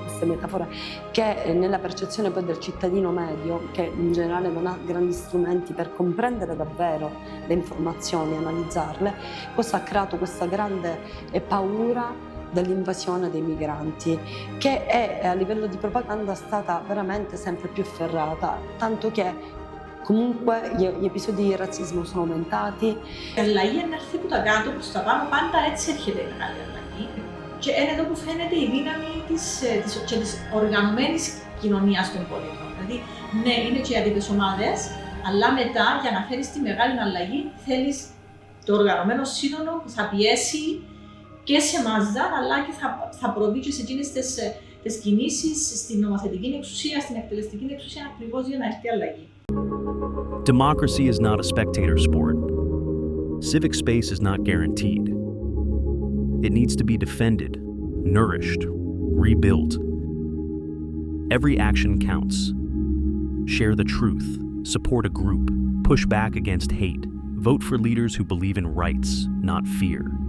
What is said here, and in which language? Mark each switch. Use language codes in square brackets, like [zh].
[it] Queste metafore che nella percezione poi del cittadino medio, che in generale non ha grandi strumenti per comprendere davvero le informazioni e analizzarle, questo ha creato questa grande paura dell'invasione dei migranti, che è a livello di propaganda stata veramente sempre più efferrata, tanto che comunque gli episodi di razzismo sono aumentati. [el] Η αλλαγή αν έρθει από τα κάτω προς τα πάνω, πάντα έτσι έρχεται η μεγάλη αλλαγή. Και είναι εδώ που φαίνεται η δύναμη της οργανωμένης κοινωνίας των πολιτών. Δηλαδή, ναι, είναι και οι άτυπες ομάδες, αλλά μετά για να φέρεις τη μεγάλη αλλαγή θέλεις το οργανωμένο σύνολο που θα πιέσει και σε μάζα, αλλά και θα προβεί και σε εκείνες τις κινήσεις στην νομοθετική εξουσία, στην εκτελεστική εξουσία, ακριβώς για να έρθει η αλλαγή. [en] Democracy is not a spectator sport. Civic space is not guaranteed. It needs to be defended, nourished, rebuilt. Every action counts. Share the truth, support a group, push back against hate, vote for leaders who believe in rights, not fear.